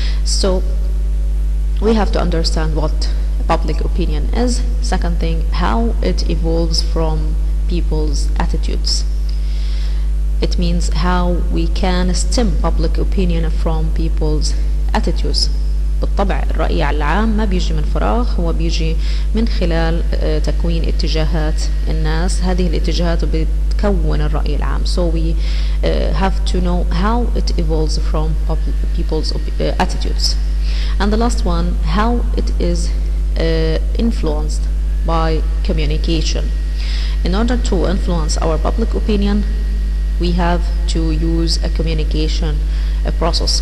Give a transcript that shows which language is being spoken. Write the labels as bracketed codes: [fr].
[en] So we have to understand what public opinion is. Second thing, how it evolves from people's attitudes. It means how we can stem public opinion from people's attitudes. [ar] بالطبع الرأي العام ما بيجي من فراغ، هو بيجي من خلال تكوين اتجاهات الناس. هذه الاتجاهات بتكون الرأي العام. [en] So we have to know how it evolves from people's attitudes. And the last one, how it is influenced by communication. In order to influence our public opinion, we have to use a communication process.